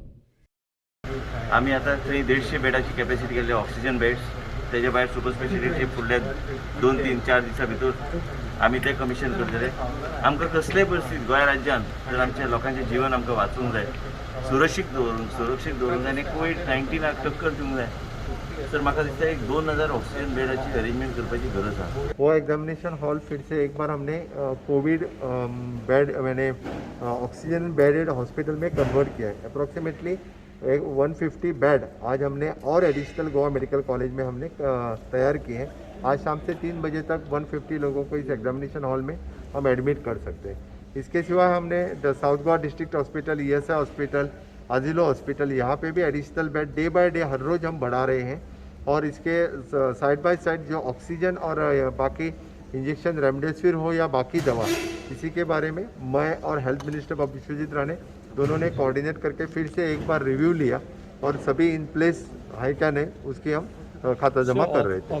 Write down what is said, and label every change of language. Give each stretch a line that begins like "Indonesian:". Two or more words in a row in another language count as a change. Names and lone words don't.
Konkani: आम्ही आता थंय 150 बेडाची कॅपॅसिटी केल्ली
English: oxygen beds,
Konkani: तेजे भायर
English: super speciality
Konkani: फुडल्या 2-3-4 दिसां भितर आमी ते कमिशन करतले। आमकां कसलेय परिस्थितीत गोंय राज्यांत जर आमच्या लोकांचें जीवन आमकां वाचूंक जाय, सुरक्षीत दवरूंक जाय आनी कोविड-19 टक्कर दिवंक जाय, सर म्हाका दिसता एक 2000 ऑक्सिजन बेडाची अरेंजमेंट करपाची गरज आहा।
Hindi: वो
English: examination hall
Hindi: फिर से एक बार हमने
English: Covid bed
Hindi: मैंने
English: oxygen bedded hospital
Hindi: में कन्वर्ट किया है। अप्रॉक्सीमेटली 150 बेड आज हमने और एडिशनल गोवा मेडिकल कॉलेज में हमने तैयार किए हैं। आज शाम से 3 बजे तक 150 लोगों को इस
English: examination hall
Hindi: में हम एडमिट कर सकते हैं। इसके सिवा हमने साउथ गोवा डिस्ट्रिक्ट हॉस्पिटल, ESI हॉस्पिटल, आजिलो हॉस्पिटल, यहाँ पे भी
English: additional bed day by day
Hindi: हर रोज़ हम बढ़ा रहे हैं। और इसके
English: side by side
Hindi: जो ऑक्सीजन और बाकी इंजेक्शन रेमडेसिविर हो या बाकी दवा, इसी के बारे में मैं और
English: health minister
Hindi: बाबू विश्वजीत राणे दोनों ने कोऑर्डिनेट करके फिर से एक बार रिव्यू लिया और सभी
English: in place
Hindi: है क्या नहीं उसकी हम खाता जमा कर रहे थे।